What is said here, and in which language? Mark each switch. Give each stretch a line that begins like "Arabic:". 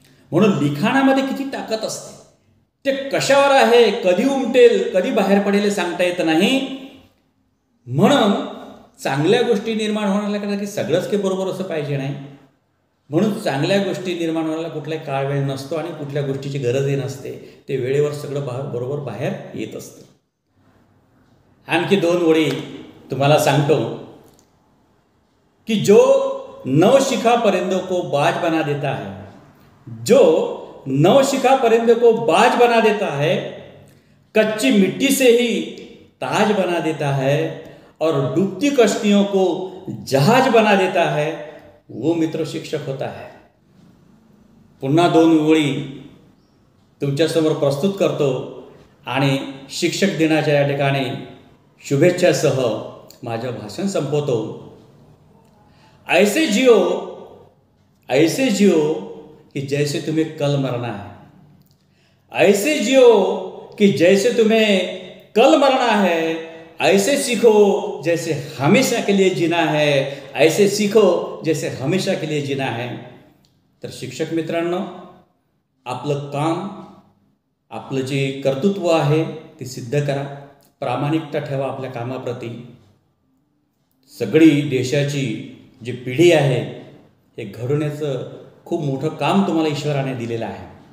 Marathi: म्हणून लिखाणामध्ये किती ताकद असते. ते कशावर आहे, कधी उमटेल, कधी बाहेर पडेल हे सांगता येत नाही. म्हणून चांगल्या गोष्टी निर्माण होण्याला की सगळंच काही बरोबर असं पाहिजे नाही. म्हणून चांगल्या गोष्टी निर्माण होण्याला कुठलाही काळ वेळ नसतो आणि कुठल्या गोष्टीची गरजही नसते. ते वेळेवर सगळं बरोबर बाहेर येत असतं. आणखी 2 ओळी तुम्हाला सांगतो की
Hindi: जो नवशिखा परिंदों को बाज बना देता है, जो नवशिखा परिंदों को बाज बना देता है, कच्ची मिट्टी से ही ताज बना देता है और डूबती कश्तियों को जहाज बना देता है, वो मित्र शिक्षक होता है.
Marathi: पुन्हा 2 ओळी तुमच्यासमोर प्रस्तुत करतो आणि शिक्षक दिनाच्या या ठिकाणी शुभेच्छासह माझं भाषण संपवतो.
Hindi: ऐसे जियो कि जैसे तुम्हें कल मरना है. ऐसे जियो कि जैसे तुम्हें कल मरना है. ऐसे सीखो जैसे हमेशा के लिए जीना है. ऐसे सीखो जैसे हमेशा के लिए जीना है.
Marathi: तर शिक्षक मित्रांनो, आपलं काम, आपलं जे कर्तृत्व आहे ते सिद्ध करा. प्रामाणिकता ठेवा आपल्या कामाप्रती. सगळी देशाची जी पिढी आहे हे घडवण्याचं खूप मोठं काम तुम्हाला ईश्वराने दिलेलं आहे.